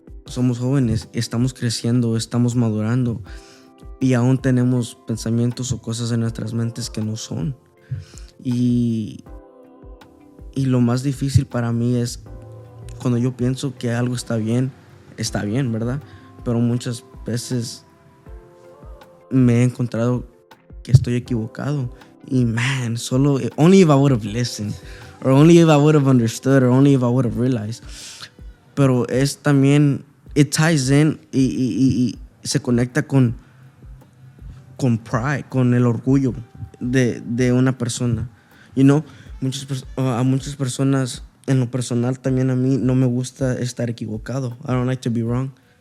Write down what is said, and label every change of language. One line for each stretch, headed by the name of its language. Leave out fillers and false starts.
Spanish: Somos jóvenes, estamos creciendo, estamos madurando y aún tenemos pensamientos o cosas en nuestras mentes que no son. Y lo más difícil para mí es cuando yo pienso que algo está bien, ¿verdad? Pero muchas veces me he encontrado que estoy equivocado.
English: Y man, only if I would have listened, or only if I would have understood, or only if I would have realized.
Spanish: Pero es también,
English: it ties in
Spanish: y se conecta con pride, con el orgullo de una persona. A muchas personas, en lo personal también a mí no me gusta estar equivocado.
English: I don't like to be wrong.